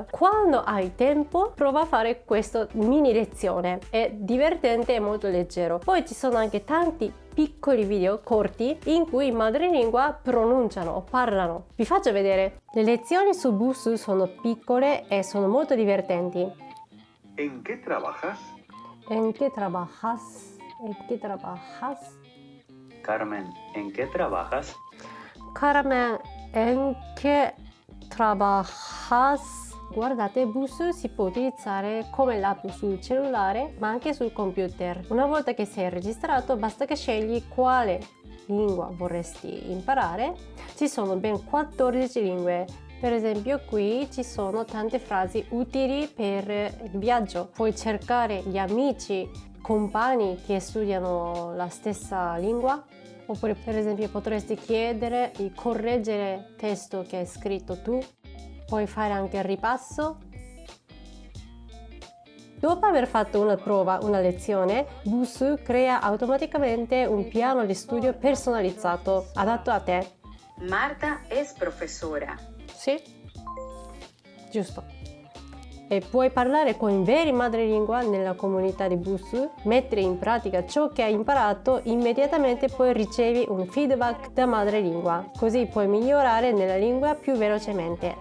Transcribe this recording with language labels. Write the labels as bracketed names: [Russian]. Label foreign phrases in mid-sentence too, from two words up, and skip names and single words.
[Italian] Quando hai tempo prova a fare questa mini lezione, è divertente e molto leggero. Poi ci sono anche tanti piccoli video corti in cui i madrelingua pronunciano o parlano. Vi faccio vedere. Le lezioni su Busuu sono piccole e sono molto divertenti. [Spanish] ¿En qué trabajas? ¿En qué trabajas? ¿En qué trabajas? Carmen, ¿en qué trabajas? Carmen, ¿en qué trabajas? [Italian] Guardate, Busuu si può utilizzare come l'app sul cellulare ma anche sul computer. Una volta che sei registrato basta che scegli quale lingua vorresti imparare. Ci sono ben 14 lingue. Per esempio qui ci sono tante frasi utili per il viaggio. Puoi cercare gli amici, compagni che studiano la stessa lingua. Oppure per esempio potresti chiedere di correggere il testo che hai scritto tu. Puoi fare anche il ripasso. Dopo aver fatto una prova, una lezione, Busuu crea automaticamente un piano di studio personalizzato, adatto a te. [Spanish] Marta es profesora. [Italian] Sì, giusto. E puoi parlare con i veri madrelingua nella comunità di Busuu, mettere in pratica ciò che hai imparato, immediatamente poi ricevi un feedback da madrelingua, così puoi migliorare nella lingua più velocemente.